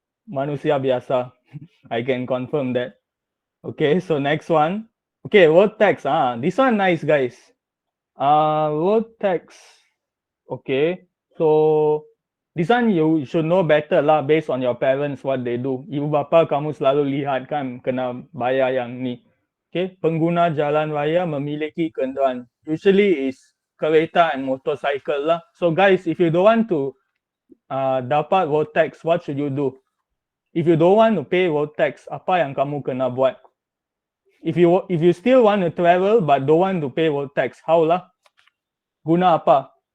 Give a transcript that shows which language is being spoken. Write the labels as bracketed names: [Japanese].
[Malay] Manusia biasa. [English] I can confirm that. Okay, so next one. Okay, word tax. This one nice guys. Word tax. Okay, so this one you should know better lah based on your parents what they do. [Malay] Ibu bapa kamu selalu lihat kan kena bayar yang ni. Okay, pengguna jalan raya memiliki kenderaan. [English] Usually is kereta and motorcycle lah. So guys, if you don't want to dapat road tax, what should you do? If you don't want to pay road tax, [Malay] apa yang kamu kena buat? [English] If you still want to travel but don't want to pay road tax, how lah? [Malay] Guna apa?